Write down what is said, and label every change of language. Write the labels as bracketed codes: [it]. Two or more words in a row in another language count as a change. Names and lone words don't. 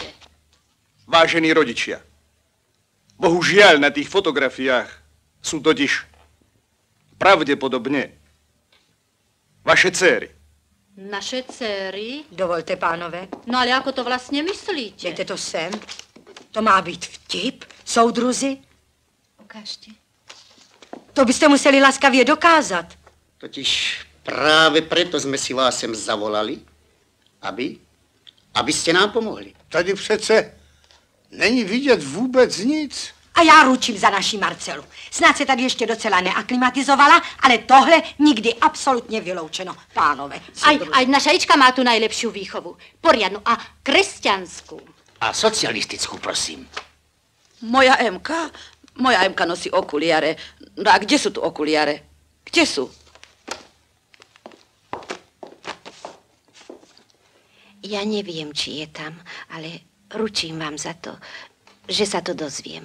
[sk] Vážení rodičia, bohužiaľ na tých fotografiách sú totiž pravdepodobne vaše dcéry. Naše dcery? [cs] Dovolte, pánové. [sk] No ale ako to vlastne myslíte? [cs] Dejte to sem. To má být vtip, soudruzi. [sk] Ukážte. [cs] To byste museli laskavě dokázat. [sk] Totiž práve preto sme si vás sem zavolali, aby ste nám pomohli. [cs] Tady přece není vidět vůbec nic. A já ručím za naši Marcelu. Snad se tady ještě docela neaklimatizovala, ale tohle nikdy absolutně vyloučeno, pánové. [sk] Aj naša Ička má tu najlepšiu výchovu. Poriadnu a kresťanskú. A socialistickú, prosím. Moja Emka? Moja Emka nosí okuliare. No a kde sú tu okuliare? Kde sú? Ja neviem, či je tam, ale ručím vám za to, že sa to dozviem.